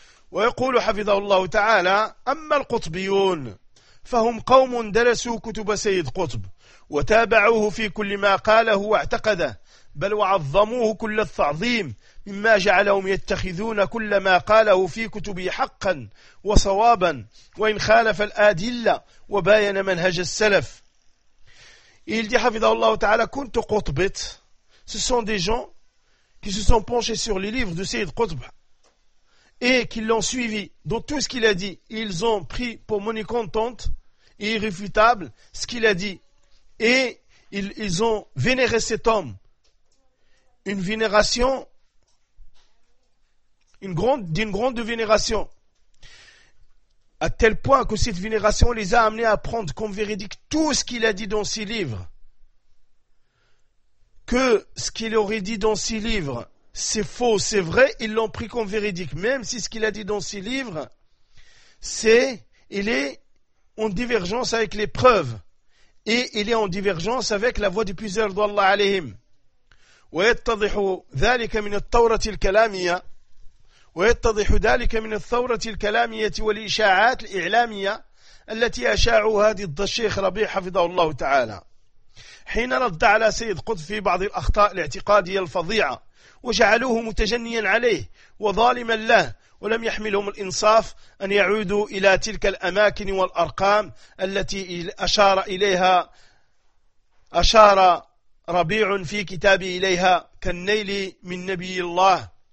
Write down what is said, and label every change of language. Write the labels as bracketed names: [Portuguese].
[Arabic] Wa yaqulu hafidhahullah ta'ala, amma al-qutbiyoun, fahum qawmun darasu kutub Sayyid Qutb, wa taba'uhu fi kulli ma qalahu wa a'taqada, bal wa azzamuhu kulli al-ta'zim, مما جعلهم يتخذون كل ما قاله في كتبه حقا وصوابا وإن خالف الأدلة وباين منهج السلف. [French] Il dit [Arabic] حفظه الله تعالى كنت قطبت. [French] Ce sont des gens qui se sont penchés sur les livres de Sayyid Qutb et qui l'ont suivi dans tout ce qu'il a dit. Ils ont pris pour monnaie comptante et irréfutable ce qu'il a dit et ils ont vénéré cet homme. Une vénération d'une grande vénération, à tel point que cette vénération les a amenés à prendre comme véridique tout ce qu'il a dit dans ses livres. Que ce qu'il aurait dit dans ses livres, c'est faux, c'est vrai, ils l'ont pris comme véridique, même si ce qu'il a dit dans ses livres, il est en divergence avec les preuves, et il est en divergence avec la voix du puiseur d'Allah alayhim. [Arabic] وَيَتَّضِحُ ذَلِكَ مِنَ التَّوْرَةِ الْكَلَامِيَةِ ويتضح ذلك من الثورة الكلامية والإشاعات الإعلامية التي أشاعوا هذه الشيخ ربيع حفظه الله تعالى حين رد على سيد قطب في بعض الأخطاء الاعتقادية الفظيعة وجعلوه متجنيا عليه وظالما له ولم يحملهم الإنصاف أن يعودوا إلى تلك الأماكن والأرقام التي أشار إليها أشار ربيع في كتابه إليها كالنيل من نبي الله